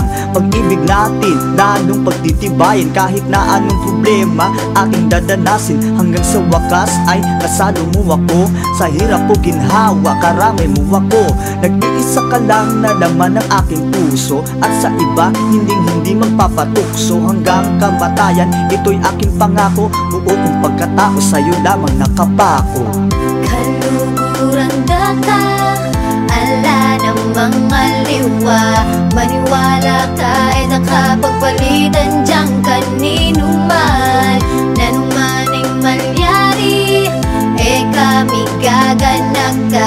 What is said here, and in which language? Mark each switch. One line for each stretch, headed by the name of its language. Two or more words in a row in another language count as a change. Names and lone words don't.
Filipino: Pag-ibig natin, lalong pagtitibayin. Kahit na anong problema aking dadanasin, hanggang sa wakas ay kasalo mo ako. Sa hirap ko ginhawa, karami mo ako. Nag-iisa ka lang na laman ng aking puso, at sa iba hindi magpapatukso. Hanggang kamatayan, ito'y aking pangako. Buo kong pagkatao, sa'yo lamang nakapako.
Pampanga: Kaluguran ka, ala namang aliwa. Maniwala ka ay nakapagpalitan diyang kanino man. Nanong maning malyari, kami gaganag ka.